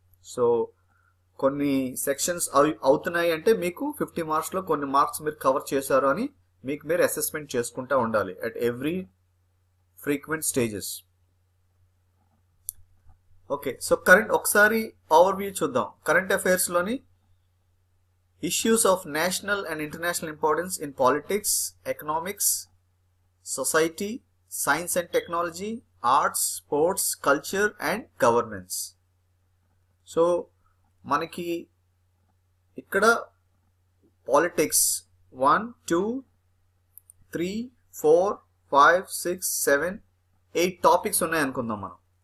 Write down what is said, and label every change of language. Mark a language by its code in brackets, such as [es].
[te] So కొన్ని sections అవుతున్నాయి అంటే మీకు 50 మార్క్స్లో కొన్ని మార్క్స్ మీరు కవర్ చేశారు అని మీకు మీరు అసెస్మెంట్ చేసుకుంటూ ఉండాలి [en] At every frequent stages. [te] Okay, so ఒకసారి ఓవర్వ్యూ చూద్దాం. Current అఫైర్స్లోని [en] Issues of national and international importance in politics, economics, society, science and technology, arts, sports, culture and governance. [te] So మనకి ఇక్కడ పాలిటిక్స్ 1 2 3 4 5 6 7 8 టాపిక్స్ ఉన్నాయి అనుకుందాం మనం.